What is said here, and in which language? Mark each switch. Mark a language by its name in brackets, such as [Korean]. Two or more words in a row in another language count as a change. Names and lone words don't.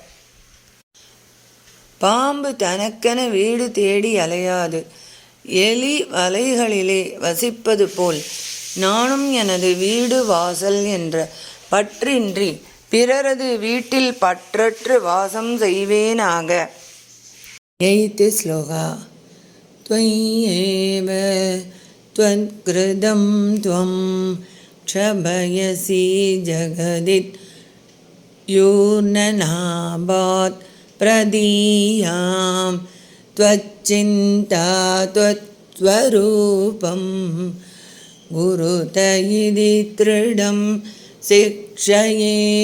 [Tamil] பாம்பு தனக்கென வீடு தேடி அலையாது எலி வலைகளிலே வசிப்பது போல் நானும் எனது வீடு வாசல் என்ற பற்றின்றி பிறரது வீட்டில் பற்றற்று வாசம் செய்வேனாக. 8th ஸ்லோகா. [Sanskrit] त्वय्येव त्वत्कृतं त्वं क्षभयसि जगदित्यूर्णनाभात् प्रदीयां त्वच्चिन्ता त्वत्स्वरूपं गुरुत इति दृढं शिक्षये